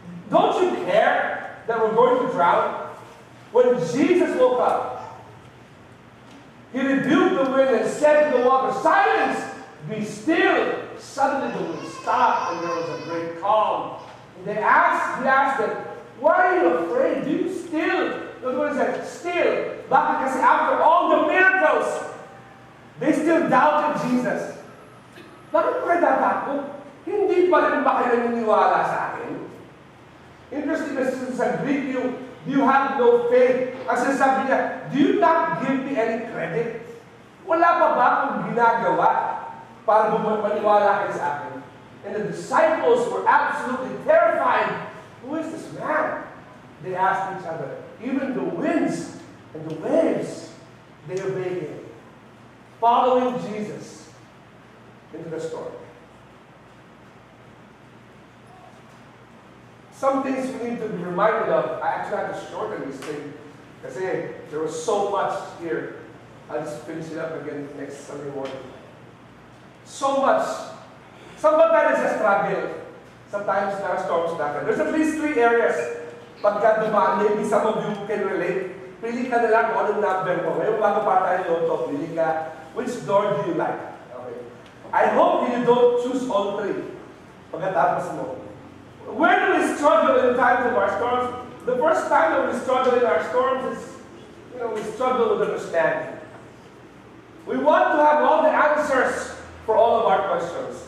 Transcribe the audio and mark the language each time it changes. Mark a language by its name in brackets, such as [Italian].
[English] Don't you care that we're going to drown? When Jesus woke up, He rebuked the wind and said to the water, silence, be still. Suddenly the wind stopped and there was a great calm. And he asked them, why are you afraid? Do you still? The Lord said, still. Bakit? Kasi after all the miracles, they still doubted Jesus. [Filipino] Bakit kayo tatakot? Hindi pa rin ba kayo naniniwala sa akin? Interesting kasi sa Greek, [English] you have no faith. [Filipino] Ang sinasabi niya, [English] do you not give me any credit? [Filipino] Wala pa ba akong ginagawa para maniwala kayo sa akin? [English] And the disciples were absolutely terrified. Who is this man? They asked each other. Even the winds and the waves, they obeyed him, following Jesus into the storm. Some things we need to be reminded of. I actually had to shorten this thing because there was so much here. I'll just finish it up again next Sunday morning. So much. Sometimes it's a struggle. Sometimes there are storms natin. There's at least 3 areas. [Filipino] Pagka dumaan, [English] maybe some of you can relate. [Filipino] Pili ka na lang kung anong number mo. Ngayon bago pa tayo loto, pili ka. [English] Which door do you like? Okay. I hope you don't choose all 3. [Filipino] Pagkatapos mo. [English] Where do we struggle in times of our storms? The first time that we struggle in our storms is, we struggle with understanding. We want to have all the answers for all of our questions.